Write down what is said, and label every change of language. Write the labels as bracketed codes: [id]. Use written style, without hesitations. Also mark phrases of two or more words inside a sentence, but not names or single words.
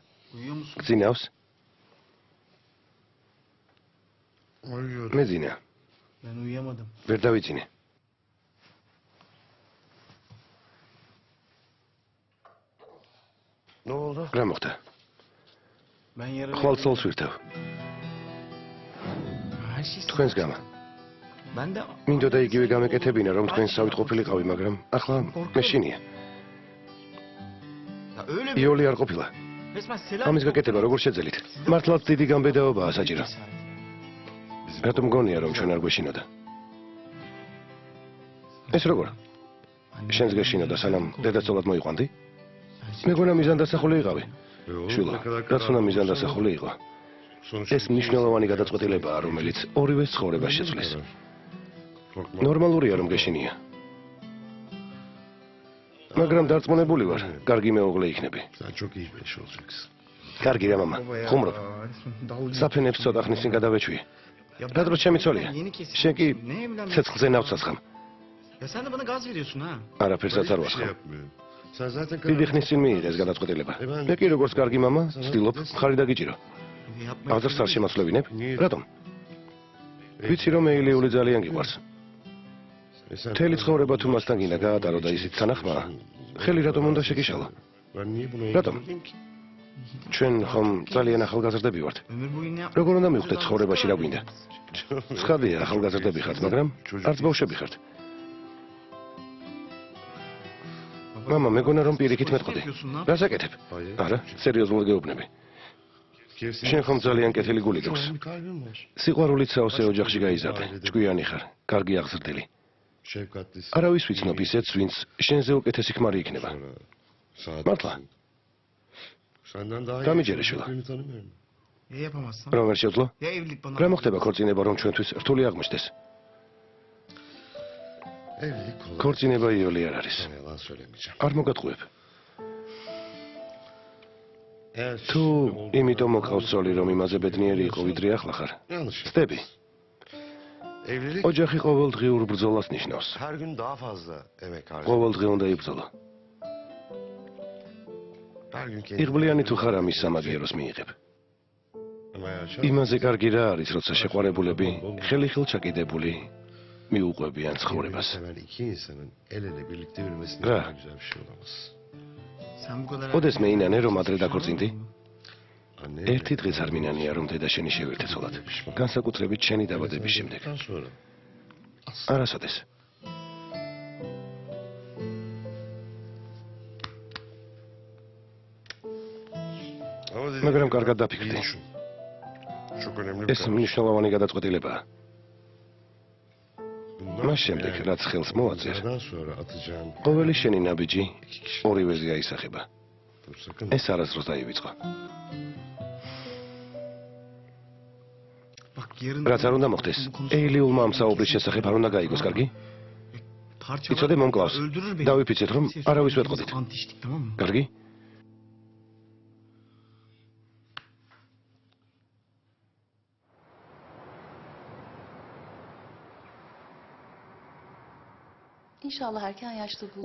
[tr] Uyuyor musun? [ka] Zinaus. [tr] Uyuyorum. [ka] მე მძინავს. [tr] Ben uyuyamadım. [ka] ვერ დავიძინე. [tr] Ne oldu? [ka] რა მოხდა? [tr] Ben yarın... [ka] ხვალ წოლს ვირთავ. [tr] Her şey... [ka] თქვენს გამო. [tr] Ben de... [ka] მინდოდა იგივე გამეკეთებინა, რომ თქვენ სავით ყოფილიყავი, მაგრამ ახლა მეშინია. [tr] Ya öyle bir... [ka] იოლი არ ყოფილა. [tr] Resmen selam... [ka] ამის გაკეთება როგორ შეძელით? მართლაც დიდი გამბედაობაა საჭირო. რატომ გონია, რომ ჩვენ არ გვეშინოდა? ეს როგორ? შენს გეშინოდა, სანამ დედაცოლად მოიყვანდი? მეგონა მიზანდასახული იყავი. შვილო, რაც უნდა მიზანდასახული იყო. ეს მნიშვნელოვანი გადაწყვეტილებაა, რომელიც ორივე ცხოვრებას შეცვლის. ნორმალურია, რომ გეშინია. მაგრამ დარწმუნებული ვარ, კარგი მეუღლე იქნები. [tr] Sen çok iyi bir eş olacaksın. [ka] კარგი რა მამა, ხუმრობ. საფენებს ცოტა ხნის წინ გადავეჩვიე. რა დროს შემიცოლია? შენ კი ცეცხლზე ნავსასხამ. [tr] Ya sen de bana gaz veriyorsun ha. [ka] არაფერსაც არ ვასხამ. [tr] Sen zaten [ka] დიდი ხნის წინ მიიღეს გადაწყვეტილება. მე კი როგორც კარგი მამა, ვცდილობ მხარი დაგიჭირო. [tr] Yapma. [ka] აღძრს არ შემოსვლევინებ? რატომ? ვიცი რომ ეილიული ძალიან გიყვარს. მთელი ცხოვრება თუ მასთან გინდა გაატარო და ისიც თანახმაა, ხელი რატომ უნდა შეგიშალო? რატომ? ჩვენ ხომ ძალიან ახალგაზრდები ვართ. [tr] Ömür boyu ne [ka] როგორ უნდა მივხვდეთ ცხოვრებაში რა გვინდა? ცხადია, ახალგაზრდები ხართ, მაგრამ არც ბავშვები ხართ. მამა, მეგონა რომ პირიქით მეტყოდი. რას აკეთებ? არა, სერიოზულად გეუბნები. შენ ხომ ძალიან კეთილი გული გაქვს. სიყვარულით საოცე ოჯახში გაიზარდე. ჭკვიანი ხარ, კარგი აღზრდილი. არავის ვიცნობ ისეთს, ვინც შენზე უკეთესი ქმარი იქნება. მართლა? დამიჯერე შვილა. [tr] Ya yapamazsan? [ka] რომ ვერ შეძლო? [tr] Ya evlilik bana. [ka] რა მოხდება ქორწინება რომ ჩვენთვის რთული აღმოჩნდეს? ქორწინება იოლი არ არის. არ მოგატყუებ. თუ იმიტომ მოყავს ცოლი რომ იმაზე ბედნიერი იყო ვიდრე ახლა ხარ. სტები. ოჯახი ყოველდღიურ ბრძოლას ნიშნავს. [tr] Her gün daha fazla emek harcıyor. [ka] ყოველდღე უნდა იბრძოლო. [tr] Her gün [ka] იღბლიანი თუ ხარ ამის სამაგიეროს მიიღებ. იმაზე კარგი რა არის, როცა შეყვარებულები ხელი-ხელ ჩაკიდებული მიუყვებიან ცხოვრებას. [tr] seven iki insanın el ele birlikte yürümesine Ha. daha güzel bir şey olamaz. Sen bu kadar... [ka] ოდეს მეინანე რომ ადრე დაქორწინდი? [tr] Anne [ka] ერთი დღეც არ მინანია რომ დედა შენი შევერთეცოლად. განსაკუთრებით შენი დაბადების შემდეგ. [tr] sonra [ka] არასოდეს. მაგრამ კარგად დაფიქრდი. [tr] Çok önemli [ka] ეს მნიშვნელოვანი გადაწყვეტილებაა. მას შემდეგ, რაც ხელს მოაწერს, [tr] Bundan sonra atacağım. [ka] ყოველი შენი ნაბიჯი ორივეზე აისახება. [tr] Sakın. [ka] ეს არასდროს დაივიწყო. [tr] Bak yarın... [ka] რაც არ უნდა მოხდეს, ეილიულმა ამ საუბრის შესახებ არ უნდა გაიგოს, კარგი? იცოდე მომკლავს. [tr] Öldürür beni. [ka] დავიფიცეთ, რომ არავის ვეტყოდით. [tr] Ant içtik, tamam mı? [ka] კარგი? [tr] Inşallah erken yaşta bu.